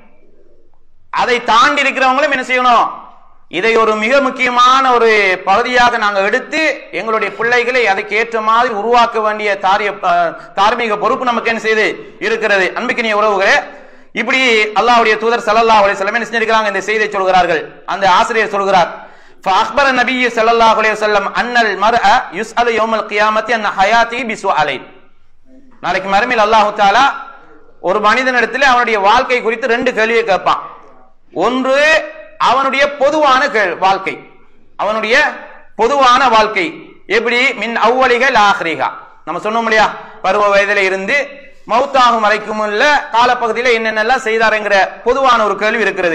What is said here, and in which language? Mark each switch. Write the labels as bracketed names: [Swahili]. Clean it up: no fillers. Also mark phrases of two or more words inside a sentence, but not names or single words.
[Tamil] அதை தாண்டி இருக்கிறவங்களும் என்ன செய்யணும்? இதை ஒரு மிக முக்கியமான ஒரு பகுதியாக நாங்கள் எடுத்து எங்களுடைய பிள்ளைகளை அதுக்கு ஏற்ற மாதிரி உருவாக்க வேண்டிய தார்மீக பொறுப்பு நமக்கு என்ன செய்து இருக்கிறது. அன்புக்கினிய உறவுகளே, இப்படி அல்லாஹ்வுடைய தூதர் [Arabic] صلى الله عليه وسلم [Tamil] என்ன செஞ்சிருக்காங்க? இந்த செய்தியை சொல்கிறார்கள். அந்த ஆசிரியர் சொல்கிறார், [Arabic] فأخبر النبي صلى الله عليه وسلم أن المرء يسأل يوم القيامة عن حياته بسؤالين. [Tamil] நாளைக்கு மறுமையில் அல்லாஹ் தஆலா ஒரு மனிதனிடத்தில் அவனுடைய வாழ்க்கை குறித்து 2 கேள்வியை கேட்பான். ஒன்று அவனுடைய பொதுவான வாழ்க்கை, அவனுடைய பொதுவான வாழ்க்கை எப்படி? [Arabic] من أولك لآخرك, [Tamil] நம்ம சொன்னோம் இல்லையா, பருவ வயதில இருந்து மௌத்தாகும் வரைக்கும் உள்ள காலப்பகுதியில் என்னென்னலாம் செய்தார் என்கிற பொதுவான ஒரு கேள்வி இருக்கிறது.